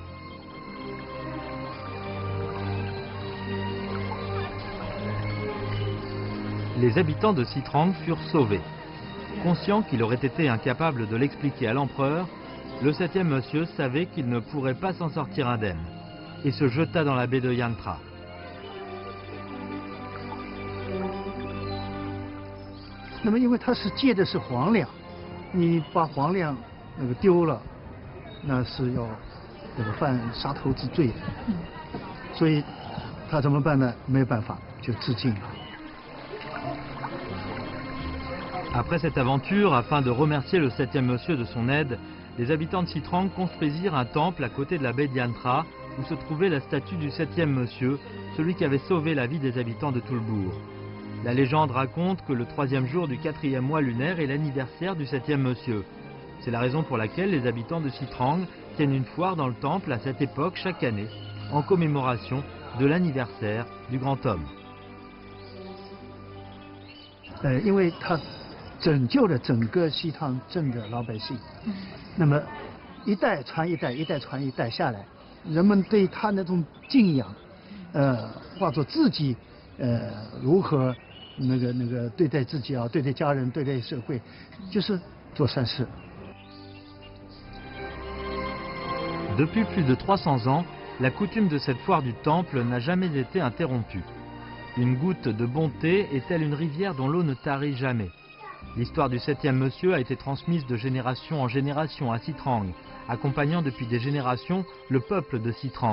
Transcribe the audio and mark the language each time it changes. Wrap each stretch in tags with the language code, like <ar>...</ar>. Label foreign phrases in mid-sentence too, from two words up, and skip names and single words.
<fr>Les habitants de Sitrang furent sauvés. Conscient qu'il aurait été incapable de l'expliquer à l'empereur, le 7e monsieur savait qu'il ne pourrait pas s'en sortir indemne et se jeta dans la baie de Yantra.</fr> <zh>那么因为他是借的是皇粮，你把皇粮那个丢了，那是要这个犯杀头之罪的，所以他怎么办呢？没有办法，就自尽了。</zh> <fr>Après cette aventure, afin de remercier le 7e monsieur de son aide, les habitants de Sitrang construisirent un temple à côté de la baie de Yantra, où se trouvait la statue du 7e monsieur, celui qui avait sauvé la vie des habitants de tout le bourg. La légende raconte que le 3e jour du 4e mois lunaire est l'anniversaire du 7e monsieur. C'est la raison pour laquelle les habitants de Sitrang tiennent une foire dans le temple à cette époque chaque année, en commémoration de l'anniversaire du grand homme.</fr> <zh>因为他 拯救了整个西塘镇的老百姓，那么一代传一代，一代传一代下来，人们对他那种敬仰，化作自己如何那个对待自己啊，对待家人，对待社会，就是做善事。</zh> <fr>Depuis plus de 300 ans, la coutume de cette foire du temple n'a jamais été interrompue. Une goutte de bonté est telle une rivière dont l'eau ne tarit jamais. L'histoire du 7e monsieur a été transmise de génération en génération à Sitrang, accompagnant depuis des générations le peuple de Sitrang.</fr>